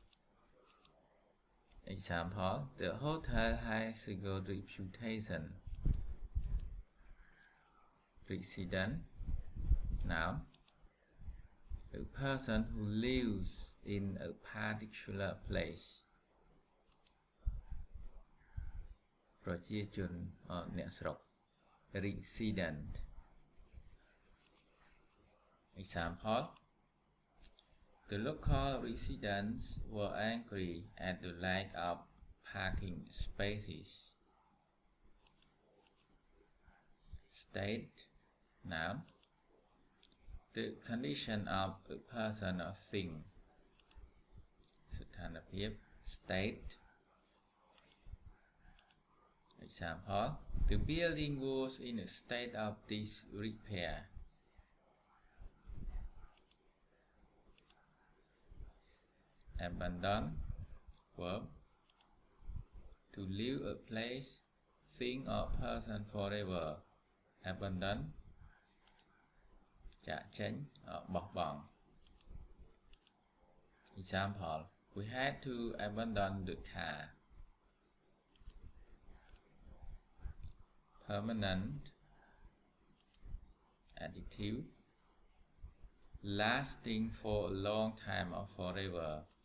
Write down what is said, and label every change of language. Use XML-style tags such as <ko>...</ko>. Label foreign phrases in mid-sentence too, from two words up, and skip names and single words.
<en>example the hotel has a good reputation resident noun a person who lives in a particular place</en> <km>ប្រជាជនអ្នកស្រុក</km> <en>resident example the local residents were angry at the lack of parking spaces state noun the condition of a person or thing ស្ថានភាព state Example: the building was in a state of disrepair. Abandon, verb, to leave a place, thing or person forever. Abandon,</en> <km>ចាកចេញ បោះបង់</km> <en>Example: we had to abandon the car. Permanent adjective lasting for a long time or forever.</en>